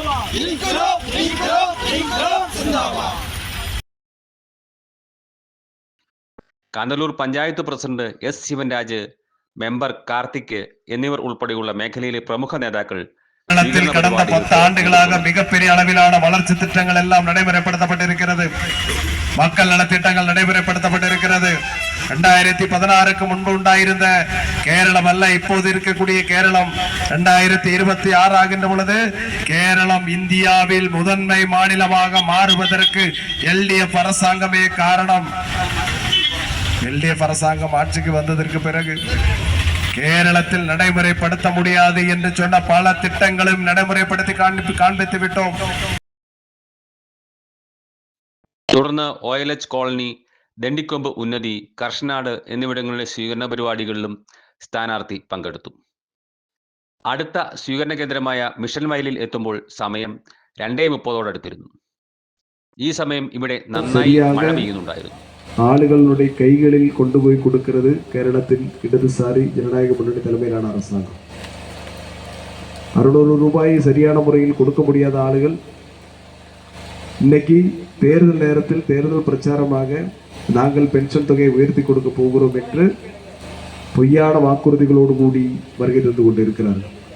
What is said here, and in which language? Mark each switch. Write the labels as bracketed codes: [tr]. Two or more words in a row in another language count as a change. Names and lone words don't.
[ml] കാന്തല്ലൂർ പഞ്ചായത്ത് പ്രസിഡന്റ് എസ് ശിവൻരാജ്, മെമ്പർ കാർത്തിക് എന്നിവർ ഉൾപ്പെടെയുള്ള മേഖലയിലെ പ്രമുഖ നേതാക്കൾ [ta] கடந்த 10 ஆண்டுகளாக மிகப்பெரிய அளவிலான வளர்ச்சி திட்டங்கள் எல்லாம் நடைமுறைப்படுத்தப்பட்டிருக்கிறது. மக்கள் நலத்திட்டங்கள் நடைமுறைப்படுத்தப்பட்டிருக்கிறது. 2016க்கு முன்பு உண்டாயிருந்த கேரளம் அல்ல இப்போது இருக்கக்கூடிய கேரளம். 2026 ஆகின்ற பொழுது கேரளம் இந்தியாவில் முதன்மை மாநிலமாக மாறுவதற்கு எல்டிஎஃப் அரசாங்கமே காரணம். எல்டிஎஃப் அரசாங்கம் ஆட்சிக்கு வந்ததற்கு பிறகு கேரளத்தில் நடைமுறைப்படுத்த முடியாது என்று சொன்ன பல திட்டங்களும் நடைமுறைப்படுத்தி காண்பித்து விட்டோம். [ml] തുടർന്ന് OLH കോളനി, ദണ്ഡിക്കൊമ്പ് ഉന്നതി, കർഷനാട് എന്നിവിടങ്ങളിലെ സ്വീകരണ പരിപാടികളിലും സ്ഥാനാർത്ഥി പങ്കെടുത്തു. അടുത്ത സ്വീകരണ കേന്ദ്രമായ മിഷൻ വയലിൽ എത്തുമ്പോൾ സമയം 2:30 ഈ സമയം ഇവിടെ നന്നായി മഴ പെയ്യുന്നുണ്ടായിരുന്നു. [ta] ஆளுகளுடைய கைகளில் கொண்டு போய் கொடுக்கிறது கேரளத்தில் இடதுசாரி ஜனநாயக முன்னணி தலைமையிலான அரசாங்கம். 600 ரூபாயை சரியான முறையில் கொடுக்க முடியாத ஆளுகள் இன்னைக்கு தேர்தல் நேரத்தில் தேர்தல் பிரச்சாரமாக நாங்கள் பென்ஷன் தொகையை உயர்த்தி கொடுக்க போகிறோம் என்று பொய்யான வாக்குறுதிகளோடு கூடி வருகை தந்து கொண்டிருக்கிறார்கள்.